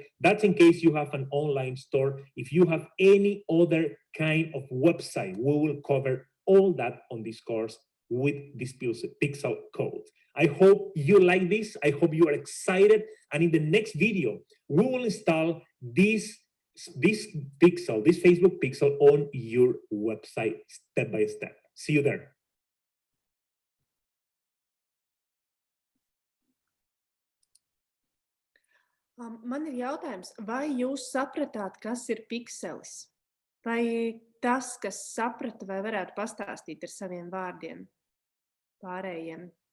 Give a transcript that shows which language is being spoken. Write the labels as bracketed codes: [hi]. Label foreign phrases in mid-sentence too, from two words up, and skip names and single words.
[en] That's in case you have an online store. If you have any other kind of website, we will cover all that on this course with this pixel code. I hope you like this. I hope you are excited. And in the next video, we will install this pixel, this Facebook pixel on your website step by step. See you there. [lv] Man ir jautājums, vai jūs sapratāt, kas ir pikselis? Vai tas, kas saprata, vai varētu pastāstīt ar saviem vārdiem pārējiem?